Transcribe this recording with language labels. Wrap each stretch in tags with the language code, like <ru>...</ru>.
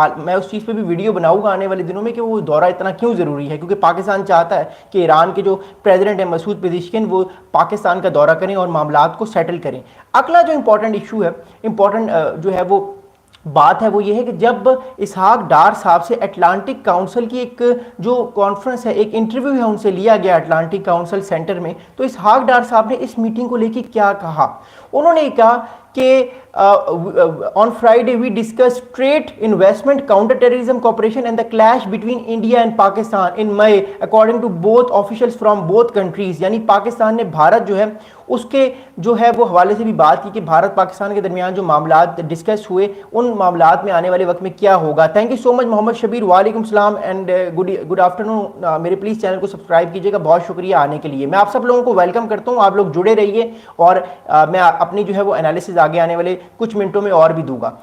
<ur>میں اس چیز پہ بھی ویڈیو بناؤں گا آنے والے دنوں میں کہ وہ دورہ اتنا کیوں ضروری ہے, کیونکہ پاکستان چاہتا ہے کہ ایران کے جو پریزیڈنٹ ہے مسعود پزیشکین وہ پاکستان کا دورہ کریں اور معاملات کو سیٹل کریں. اگلا جو امپورٹنٹ ایشو ہے, امپورٹنٹ جو ہے وہ بات ہے وہ یہ ہے کہ جب اسحاق ڈار صاحب سے اٹلانٹک کاؤنسل کی ایک جو کانفرنس ہے, ایک انٹرویو ہے ان سے لیا گیا اٹلانٹک کاؤنسل سینٹر میں, تو اسحاق ڈار صاحب نے اس میٹنگ کو لے کے کیا کہا. انہوں نے کہا کہ</ur> <en>on Friday we discussed trade, investment, counter-terrorism cooperation and the clash between India and Pakistan in May according to both officials from both countries.</en> <ur>یعنی پاکستان نے بھارت جو ہے اس کے جو ہے وہ حوالے سے بھی بات کی کہ بھارت پاکستان کے درمیان جو معاملات ڈسکس ہوئے ان معاملات میں آنے والے وقت میں کیا ہوگا.</ur> <en>Thank you so much Muhammad Shabbir, وعلیکم السلام and good afternoon.</en> <ur>میرے پلیز چینل کو سبسکرائب کیجیے گا, بہت شکریہ آنے کے لیے. میں آپ سب لوگوں کو ویلکم کرتا ہوں, آپ لوگ جڑے رہیے, اور میں اپنی جو ہے وہ انالیسز آگے آنے والے کچھ منٹوں میں اور بھی دوں گا.</ur>